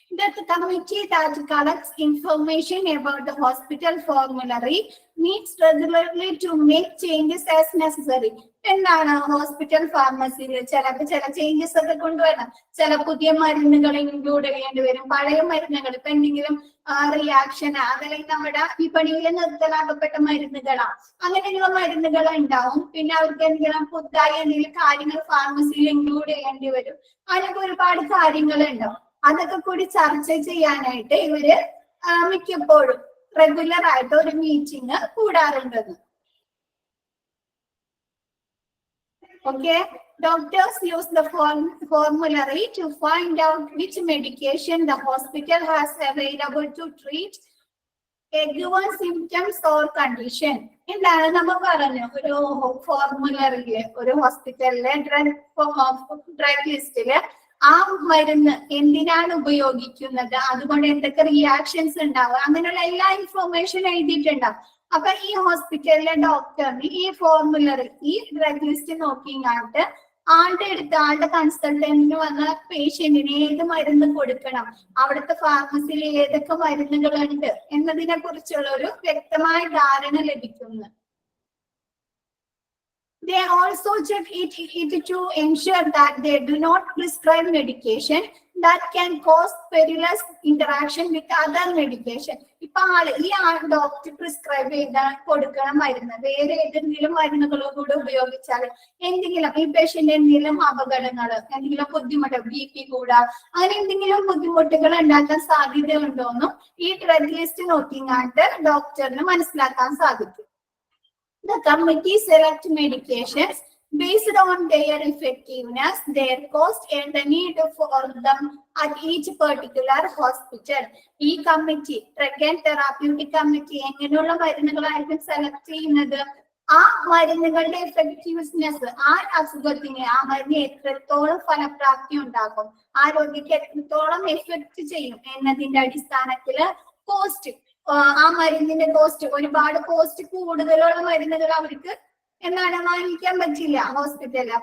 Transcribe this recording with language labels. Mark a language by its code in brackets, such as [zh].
[en] That the committee that collects information about the hospital formulary meets regularly to make changes as necessary. [ml] എന്താണ് hospital ഫാർമസിയിൽ ചിലപ്പോൾ ചില changes ഒക്കെ കൊണ്ടുവരണം. ചില പുതിയ മരുന്നുകൾ ഇൻക്ലൂഡ് ചെയ്യേണ്ടി വരും. പഴയ മരുന്നുകൾ ഇപ്പൊ എന്തെങ്കിലും റിയാക്ഷൻ അതല്ലെങ്കിൽ നമ്മുടെ വിപണിയിൽ നിർത്തലാക്കപ്പെട്ട മരുന്നുകളാ അങ്ങനെയുള്ള മരുന്നുകൾ ഉണ്ടാവും. പിന്നെ അവർക്ക് എന്തെങ്കിലും പുതുതായി എന്തെങ്കിലും കാര്യങ്ങൾ ഫാർമസിയിൽ ഇൻക്ലൂഡ് ചെയ്യേണ്ടി വരും. അതിനൊക്കെ ഒരുപാട് കാര്യങ്ങൾ ഉണ്ടാവും. അതൊക്കെ കൂടി ചർച്ച ചെയ്യാനായിട്ട് ഇവര് മിക്കപ്പോഴും റെഗുലർ ആയിട്ട് ഒരു meeting കൂടാറുണ്ടെന്ന്. [en] Okay, doctors use the formulary to find out which medication the hospital has available to treat a given symptoms or condition. [ml] എന്താണ് നമ്മൾ പറഞ്ഞു ഒരു ഫോർമുലറിയില് ഒരു ഹോസ്പിറ്റലിലെ ഡ്രഗ് ലിസ്റ്റില് ആ മരുന്ന് എന്തിനാണ് ഉപയോഗിക്കുന്നത്, അതുകൊണ്ട് എന്തൊക്കെ റിയാക്ഷൻസ് ഉണ്ടാവും, അങ്ങനെയുള്ള എല്ലാ ഇൻഫോർമേഷൻ എഴുതിയിട്ടുണ്ടാവും. അപ്പൊ ഈ ഹോസ്പിറ്റലിലെ ഡോക്ടറിന് ഈ ഫോർമുലറി ഈ ഡ്രഗ് ലിസ്റ്റ് നോക്കിയിട്ട് ആളുടെ കൺസൾട്ടന്റിന് വന്ന പേഷ്യന്റിന് ഏത് മരുന്ന് കൊടുക്കണം, അവിടുത്തെ ഫാർമസിയിൽ ഏതൊക്കെ മരുന്നുകളുണ്ട് എന്നതിനെ കുറിച്ചുള്ള ഒരു വ്യക്തമായ ധാരണ ലഭിക്കുന്നു. [en] They also check it to ensure that they do not prescribe medication that can cause perilous interaction with other medication. [ml] ഇപ്പൊ ഈ ഡോക്ടർ പ്രിസ്ക്രൈബ് ചെയ്ത കൊടുക്കണ മരുന്ന് വേറെ ഏതെങ്കിലും മരുന്നുകളോ കൂടെ ഉപയോഗിച്ചാൽ എന്തെങ്കിലും ഈ പേഷ്യന്റ് എന്തെങ്കിലും അപകടങ്ങൾ എന്തെങ്കിലും ബുദ്ധിമുട്ട് BP കൂടാ അങ്ങനെ എന്തെങ്കിലും ബുദ്ധിമുട്ടുകൾ ഉണ്ടാക്കാൻ സാധ്യത ഉണ്ടോന്നും ഈ ഡ്രഗ് ലിസ്റ്റ് നോക്കിങ്ങാണ്ട് ഡോക്ടറിന് മനസ്സിലാക്കാൻ സാധിക്കും. [en] The committee select medications based on their effectiveness, their cost, and the need for them at each particular hospital. [ml] ഈ committee drug and therapeutic committee എങ്ങനെയുള്ള മരുന്നുകളായിരിക്കും സെലക്ട് ചെയ്യുന്നത്, ആ മരുന്നുകളുടെ എഫക്റ്റീവ്നെസ് ആ അസുഖത്തിന് ആ മരുന്ന് എത്രത്തോളം ഫലപ്രാപ്തി ഉണ്ടാക്കും, ആരോഗ്യത്തെ എത്രത്തോളം എഫക്ട് ചെയ്യും എന്നതിന്റെ അടിസ്ഥാനത്തില് കോസ്റ്റ് ആ മരുന്നിന്റെ കോസ്റ്റ് ഒരുപാട് കോസ്റ്റ് കൂടുതലുള്ള മരുന്നുകൾ അവർക്ക് എന്താണ് വാങ്ങിക്കാൻ പറ്റില്ല ഹോസ്പിറ്റലിൽ.